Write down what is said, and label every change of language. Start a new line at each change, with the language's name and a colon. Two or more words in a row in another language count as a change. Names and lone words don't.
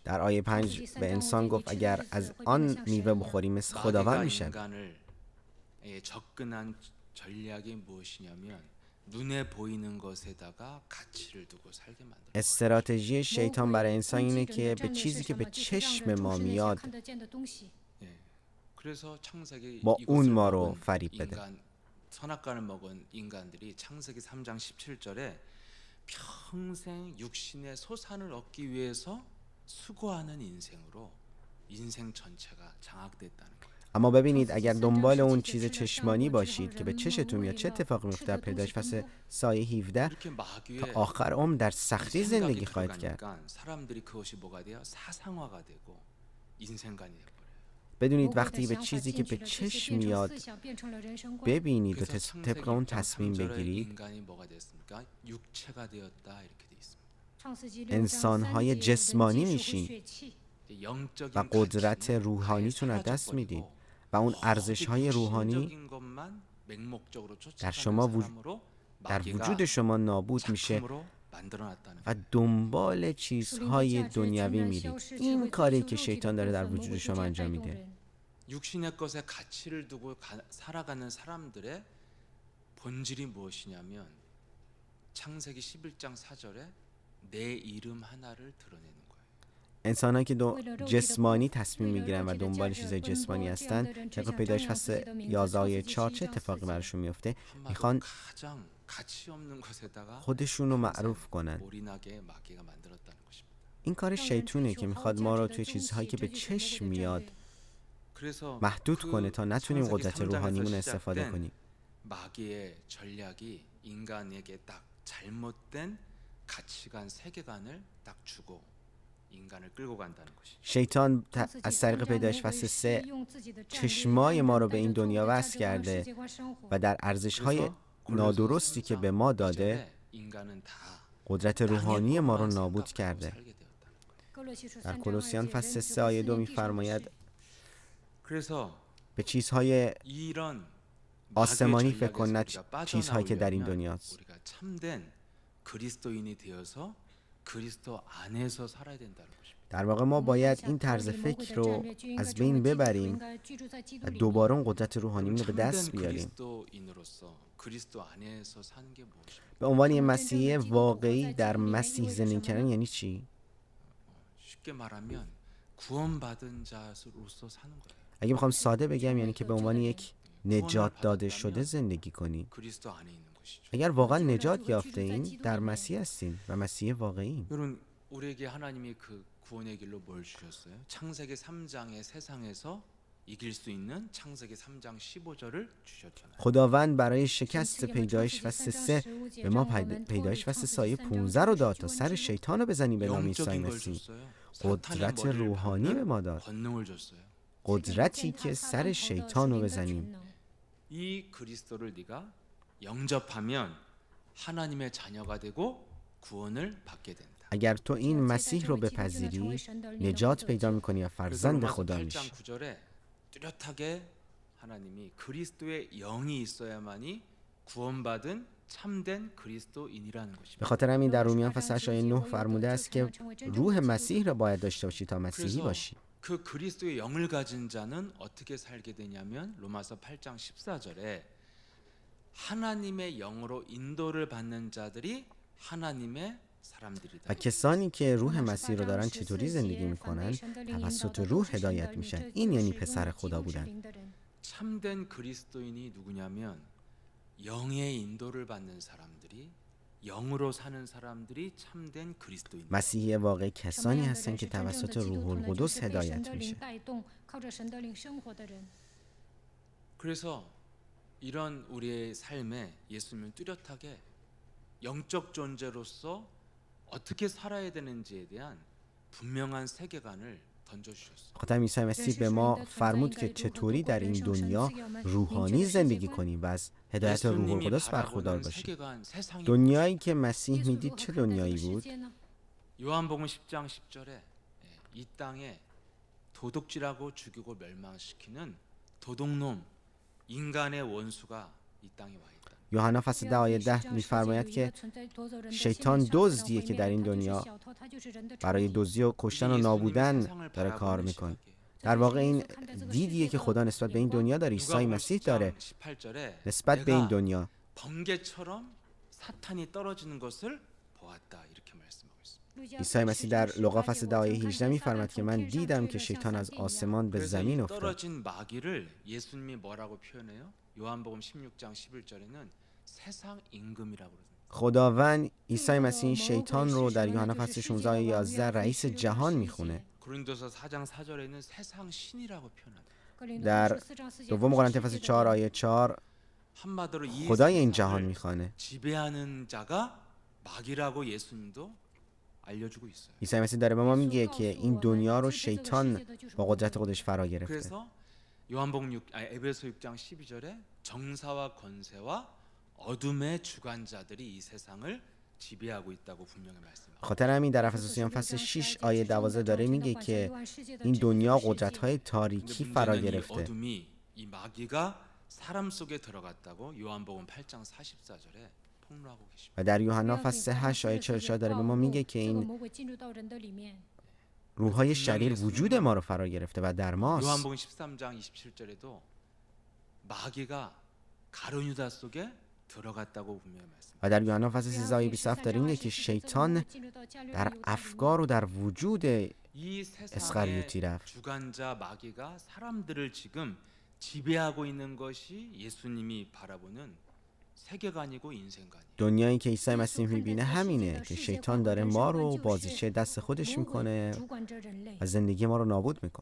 Persian: در آیه 5 به انسان گفت اگر از آن میوه بخوری مثل خداوند میشن.
Korean: 인간을 접근한 전략이 무엇이냐면 눈에 보이는 것에다가 가치를 두고 살게 만들어요.
Persian: استراتژی شیطان برای انسان اینه که به چیزی که به چشم ما میاد
Korean: 그래서 창세기
Persian: با اون ما رو
Korean: 먹은
Persian: فریب بده.
Korean: 선악과를 먹은 인간들이 창세기 3장 17절에 평생 육신의 소산을 얻기 위해서 수고하는 인생으로 인생 전체가 장악됐다는 거예요.
Persian: اما ببینید اگر دنبال اون چیز چشمانی باشید که به چشتون میاد چه اتفاقی میفته در پیدایش فصل سایه 17
Korean: 이렇게
Persian: تا
Korean: 마귀의
Persian: آخر عمر در سختی
Korean: 생각이
Persian: زندگی خواهید کرد.
Korean: 들어가니까 사람들이 그것이 뭐가 돼요? 사상화가 되고 인생관이 돼버려요.
Persian: بدونید وقتی به چیزی که به چشم میاد ببینید و
Korean: 그래서 창세기
Persian: طبق اون
Korean: 1장
Persian: تصمیم
Korean: 3절에
Persian: بگیرید،
Korean: 인간이 뭐가 됐습니까? 육체가 되었다 이렇게 돼 있습니다.
Persian: انسان‌های جسمانی میشین
Korean: 영적인
Persian: و قدرت
Korean: 가치는
Persian: روحانیتون
Korean: 아예
Persian: از دست میدید
Korean: 사라져버리고
Persian: و اون
Korean: 오직
Persian: ارزش‌های روحانی
Korean: 육신적인 것만 맹목적으로
Persian: در
Korean: 쫓아가는
Persian: شما
Korean: 사람으로
Persian: در
Korean: 마귀가
Persian: وجود شما نابود میشه
Korean: 작품으로 만들어놨다는
Persian: و
Korean: 거예요.
Persian: دنبال چیزهای دنیوی میرید. این کاری که شیطان داره در وجود شما انجام میده.
Korean: 육신의 것에 가치를 두고 살아가는 사람들의 본질이 무엇이냐면 창세기 11장 4절에 내 이름 하나를 드러내는 거예요.
Persian: انسان‌هایی که جسمانی تصمیم میگیرن و دنبال چیزهای جسمانی هستن، طبق پیدایش فصل 11 آیه 4 چه اتفاقی براشون میفته؟ میخوان
Korean: 가장 가치 없는 것에다가
Persian: خودشون رو معروف کنن.
Korean: 올인하게 마귀가 만들었다는 것입니다.
Persian: این کار شیطونه که میخواد ما رو توی چیزهایی که به چشم میاد
Korean: 그래서
Persian: محدود کنه تا نتونیم 창세기 قدرت
Korean: 3장에서
Persian: روحانیمون استفاده
Korean: 시작된
Persian: کنیم.
Korean: 마귀의 전략이 인간에게 딱 잘못된 가치관 세계관을 딱 주고 인간을 끌고 간다는 것이죠.
Persian: شیطان از طریق پیدایش فصل 3 چشمای ما رو به این دنیا وصل کرده و در ارزش‌های نادرستی که به ما داده
Korean: 인간은 다
Persian: قدرت روحانی ما رو
Korean: 땅의
Persian: نابود
Korean: 것만
Persian: کرده.
Korean: 살게 되었다는
Persian: در کولوسیان فصل 3 آیه 2 می‌فرماید
Korean: 거예요. 그래서
Persian: به چیزهای
Korean: 이런
Persian: آسمانی
Korean: 마귀의
Persian: فکر کن، نه
Korean: 전략에서 우리가
Persian: چیزهایی که در این
Korean: 빠져나오려면
Persian: دنیاست.
Korean: 우리가 참된 그리스도인이 되어서 그리스도 안에서 살아야 된다는 것입니다.
Persian: در واقع ما باید این طرز فکر رو از بین ببریم و دوباره اون قدرت روحانیمون رو به دست
Korean: 참된
Persian: بیاریم.
Korean: 그리스도인으로서 그리스도 안에서 사는 게 무엇입니까?
Persian: به عنوان یه مسیحی واقعی در مسیح زندگی کردن یعنی چی؟
Korean: 쉽게 말하면 구원받은 자로서 사는 거예요.
Persian: اگه بخوام ساده بگم یعنی که به عنوان یک نجات داده شده زندگی کنی.
Korean: 그리스도 안에 있는 것이죠.
Persian: اگر واقعا نجات یافته این در مسیح هستین و مسیح واقعی.
Korean: 여러분 우리에게 하나님이 그 구원의 길로 뭘 주셨어요? 창세기 3장의 세상에서 이길 수 있는 창세기 3장 15절을 주셨잖아요.
Persian: خداوند برای شکست پیدایش فصل 3 به ما پیدایش فصل سایه 15 رو داد تا سر شیطان رو بزنیم به نام عیسی
Korean: 영적인 걸
Persian: مسیح.
Korean: 줬어요.
Persian: قدرت روحانی به ما داد.
Korean: 권능을 줬어요.
Persian: قدرتی که سر شیطان رو بزنیم.
Korean: 이 그리스도를 네가 영접하면 하나님의 자녀가 되고 구원을 받게 된다.
Persian: اگر تو این مسیح رو بپذیری نجات پیدا میکنی و فرزند 로마서 خدا
Korean: 8장
Persian: میشی.
Korean: 9절에 뚜렷하게 하나님이 그리스도의 영이 있어야만이 구원받은 참된 그리스도인이라는
Persian: به
Korean: 것입니다.
Persian: خاطر همین در رومیان فصل 8 آیه 9 فرموده است که روح مسیح را باید داشته باشی تا مسیحی
Korean: 그래서
Persian: باشی.
Korean: 그 그리스도의 영을 가진 자는 어떻게 살게 되냐면 로마서 8장 14절에 하나님의 영으로 인도를 받는 자들이 하나님의 사람들이다.
Persian: و کسانی که روح مسیح رو دارن چطوری زندگی میکنن؟ توسط روح هدایت میشن. این یعنی پسر خدا بودن.
Korean: 참된 그리스도인이 누구냐면 영의 인도를 받는 사람들이 영으로 사는 사람들이 참된 그리스도인.
Persian: مسیحی واقعی کسانی هستن که توسط روح القدس هدایت میشه.
Korean: 그래서 이런 우리의 삶에 예수님은 뚜렷하게 영적 존재로서 어떻게 살아야 되는지에 대한 분명한 세계관을 던져주셨어요.
Persian: خاطر عیسی مسیح به ما فرمود که چطوری در این دنیا روحانی زندگی کنیم و از هدایت روح القدس برخوردار باشیم.
Korean: 세계관, 세상이
Persian: دنیایی که مسیح میدید چه دنیایی بود؟
Korean: 요한복음 10장 10절에 이 땅에 도둑질하고 죽이고 멸망시키는 도둑놈 인간의 원수가 이 땅에 와 있다.
Persian: یوحنا فصل 10 آیه 10 میفرماید که شیطان دزدیه که در این دنیا برای دزدی و کشتن و نابودن داره کار میکنه. در واقع این دیدیه که خدا نسبت به این دنیا داره، عیسی مسیح داره نسبت به این دنیا.
Korean: 번개처럼 사탄이 떨어지는 것을 보았다 이렇게 말씀하고 있습니다.
Persian: عیسی مسیح در لوقا فصل 10 آیه 18 میفرماید که من دیدم که شیطان از آسمان به
Korean: 그래서
Persian: زمین
Korean: 이
Persian: افتاد.
Korean: 떨어진 마귀를 예수님이 뭐라고 표현해요? 요한복음 16장 11절에는 세상 임금이라고 그러습니다.
Persian: خداوند عیسی مسیح شیطان رو در یوحنا فصل 16 آیه 11 رئیس جهان میخونه.
Korean: 고린도서 4장 4절에는 세상 신이라고 표현합니다.
Persian: در دوم قرنتی فصل 4 آیه 4
Korean: 한마디로 이
Persian: خدای این جهان
Korean: 세상을
Persian: میخوانه.
Korean: 지배하는 자가 마귀라고 예수님도 알려주고 있어요.
Persian: عیسی مسیح داره به ما میگه که این دنیا رو شیطان با قدرت خودش فرا گرفته.
Korean: 그래서 에베소 6장 12절에 정사와 권세와 어둠의 주관자들이 이 세상을 지배하고 있다고 분명히 말씀합니다.
Persian: خاطر همین در افسوسیان فصل 6 آیه 12 داره میگه که این دنیا قدرت‌های تاریکی فرا
Korean: 이
Persian: گرفته.
Korean: 어둠이 이 마귀가 사람 속에 들어갔다고 요한복음 8장 44절에 폭로하고 계십니다.
Persian: و در یوحنا فصل 8 آیه 44 داره به ما میگه که این روح‌های شریر وجود ما رو فرا گرفته و در ماست.
Korean: 요한복음 13장 27절에도 마귀가 가룟 유다 속에 들어갔다고 분명히 말씀합니다.
Persian: و در یوحنا فصل 13 آیه 27 داره میگه که شیطان در افکار و در وجود
Korean: 이 세상의
Persian: اسخریوطی رفت.
Korean: 주관자 마귀가 사람들을 지금 지배하고 있는 것이 예수님이 바라보는 세계관이고 인생관이에요.
Persian: دنیایی که عیسی مسیح میبینه همینه که شیطان داره ما رو بازیچه دست خودش میکنه و زندگی ما رو نابود میکنه.